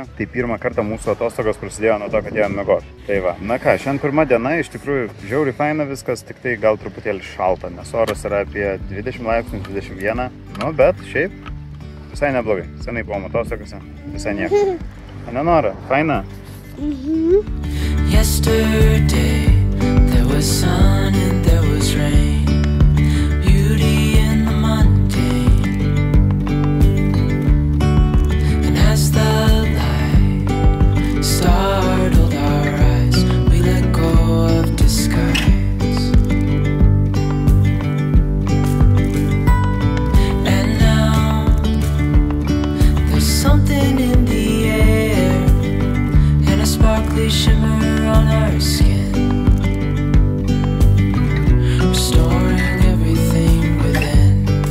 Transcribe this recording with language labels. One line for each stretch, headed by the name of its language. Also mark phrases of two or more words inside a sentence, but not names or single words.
Lithuanian: Tai pirmą kartą mūsų atostogos prasidėjo nuo to, kad ėjom miegoti. Tai va, na ką, šiandien pirma diena, iš tikrųjų žiauriai faina viskas, tik tai gal truputėlį šalta, nes oras yra apie 20 laipsnių, 21. Nu, bet šiaip visai neblogai. Senai buvom atostogose, visai nieko. Ane, Nora, faina?
English: Yesterday there was sun and there was rain, beauty in the mundane, and as the light startled our eyes, we let go of disguise, and now there's something in the air, and a sparkly shimmer on our skin, restoring everything within.